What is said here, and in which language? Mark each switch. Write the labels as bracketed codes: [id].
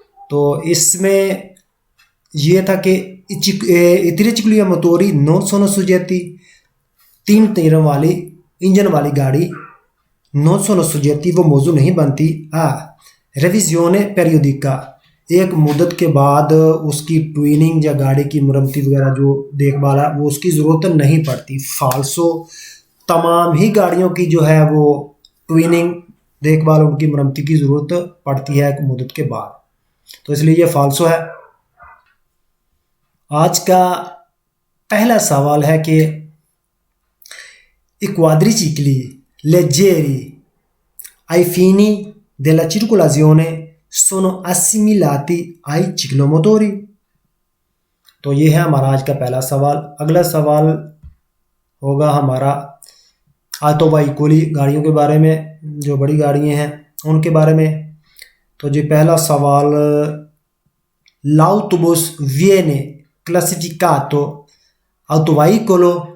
[hi] तो इसमें ये था कि [it] त्रिचिक्ली मोटोरी non sono soggetti, [hi] 3 टायरों वाली इंजन वाली गाड़ी [it] non sono soggetti, [hi] वो मौजू नहीं बनती [it] आ रेविजियोने पेरियोडिका, [hi] एक मुद्दत के बाद उसकी ट्विनिंग या गाड़ी की मरम्मती वगैरह जो देखभाल है वो उसकी ज़रूरत नहीं पड़ती। फाल्सो, तमाम ही गाड़ियों की जो है वो ट्विनिंग, देखभाल, उनकी मरम्मती की ज़रूरत पड़ती है एक मुद्दत के बाद, तो इसलिए ये फाल्सो है। आज का पहला सवाल है कि [it] i quadricicli leggeri ai fini della circolazione sono assimilati ai ciclomotori। [hi] तो ये है हमारा आज का पहला सवाल। अगला सवाल होगा हमारा ऑटोवेहिकली, गाड़ियों के बारे में, जो बड़ी गाड़ियाँ हैं उनके बारे में। तो जी पहला सवाल, [it] l'autobus viene classificato autoveicolo।